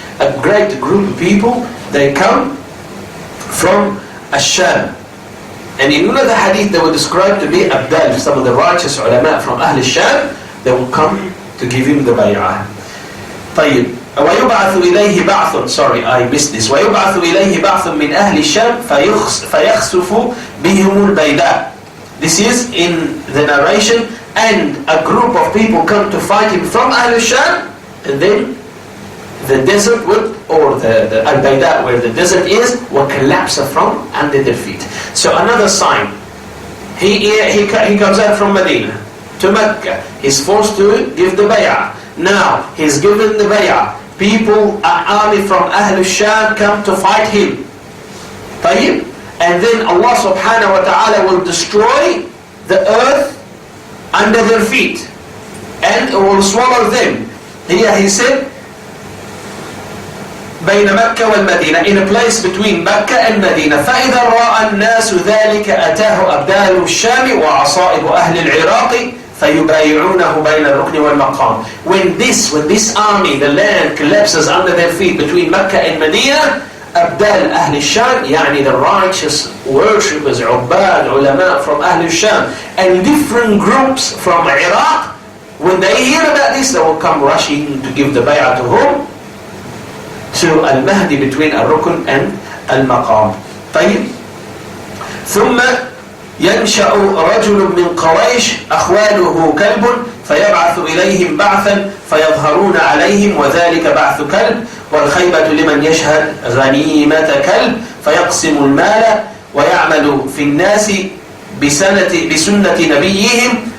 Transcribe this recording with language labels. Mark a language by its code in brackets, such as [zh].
[en] A great group of people, they come from Ash-Sham. And in one of the hadith they were described to be abdal, some of the righteous ulama from Ahl al-Sham, they will come to give him the bay'ah. [ar] طيب. [en] ويبعث إليه بعث, sorry I missed this. [ar] ويبعث إليه بعث من أهل الشام فيخسف بهم البيداء. [en] This is in the narration, and a group of people come to fight him from Ahl al-Sham, and then the desert would, or the al-Bayda, where the desert is, will collapse from under their feet. So another sign, he comes out from Medina to Mecca. He's forced to give the bay'ah. Now he's given the bay'ah. People, an army from Ahl al-Sham come to fight him. [ar] طيب? [en] And then Allah subhanahu wa ta'ala will destroy the earth under their feet, and it will swallow them. Here he said, بين مكة والمدينة, in a place between Mecca and Medina. [ar] فإذا رأى الناس ذلك أتاه أبدال الشام وعصائب أهل العراق فيبايعونه بين الركن والمقام. [en] When this army, the land collapses under their feet between Mecca and Medina, أبدال أهل الشام, يعني the righteous worshippers, عباد, ulama from أهل الشام, and different groups from Iraq, when they hear about this, they will come rushing to give the bay'ah to whom? To al-Mahdi between al-Rukn and al-Maqam. [ar] طيب. ثم ينشأ رجل من قريش أخواله كلب فيبعث إليهم بعثا فيظهرون عليهم وذلك بعث كلب والخيبة لمن يشهد غنيمة كلب فيقسم المال ويعمل في الناس بسنة نبيهم